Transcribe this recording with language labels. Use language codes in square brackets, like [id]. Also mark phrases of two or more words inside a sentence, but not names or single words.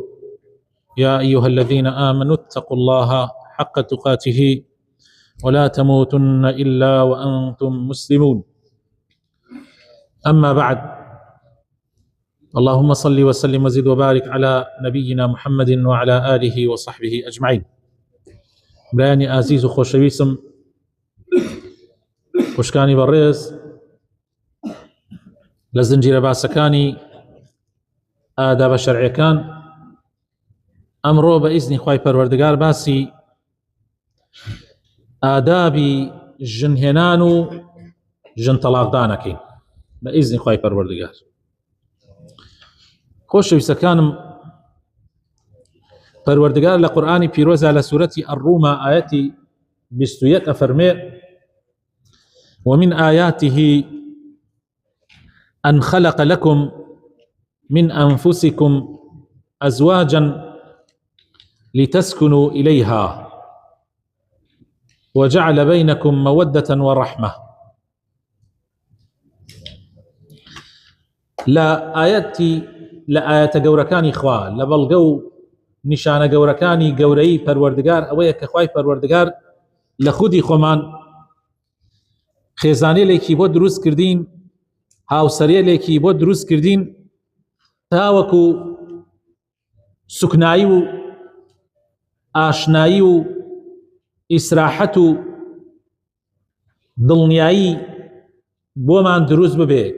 [ar] يا أيها الذين آمنوا اتقوا الله حق تقاته ولا تموتن إلا وأنتم مسلمون. أما بعد، اللهم صل وسلم وزد وبارك على نبينا محمد وعلى آله وصحبه أجمعين. [ckb] برایانی ئازیز و خۆشەویستم، خوشکانی بەڕێز، لە زنجیرە باسەکانی ئادابە شەرعیەکان ئەمڕۆ بە ئیزنی خوای پەروەردگار باسی ئادابی ژنهێنان و ژن تەلاقدانەکەین بە ئیزنی خوای پەروەردگار. خۆشەویستەکانم، پەروەردگار لە قورئانی پیرۆزە لە سوورەتی ئەڕوومە ئایەتی 21 ئەفەرمێ: [ar] ومن آياته أن خلق لكم من أنفسكم أزواجا لتسكنوا إليها وجعل بينكم مودة ورحمة. لا آيات [ckb] گەورەکانی خوا لە بەڵگە و نیشانە گەورەکانی گەورەی پەروەردگار ئەوەیە کە خوای پەروەردگار لە خودی خۆمان خێزانێلێکی بۆ دروست کردین، هاوسەرێلێکی بۆ دروست کردین تاوەکو سوکنایی و ئاشنایی و ئیسراحەت و دڵنیایی بۆمان دروست ببێ.